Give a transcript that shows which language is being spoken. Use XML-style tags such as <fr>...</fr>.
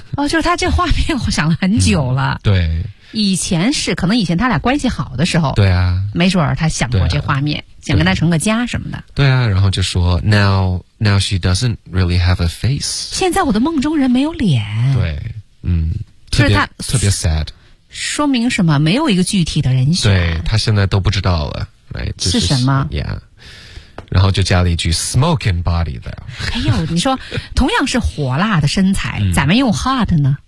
<zh>哦，就是他这画面我想了很久了对以前是可能以前他俩关系好的时候对啊没准儿他想过这画面、想跟他成个家什么的对啊然后就说</zh> <en>Now she doesn't really have a face</en> <zh>现在我的梦中人没有脸对特别 sad 说明什么没有一个具体的人选对他现在都不知道了、right? 是什么 yeah然后就加了一句</zh> <en>smoke and body though</en> <zh>哎呦你说同样是火辣的身材咱们用 hot 呢</zh>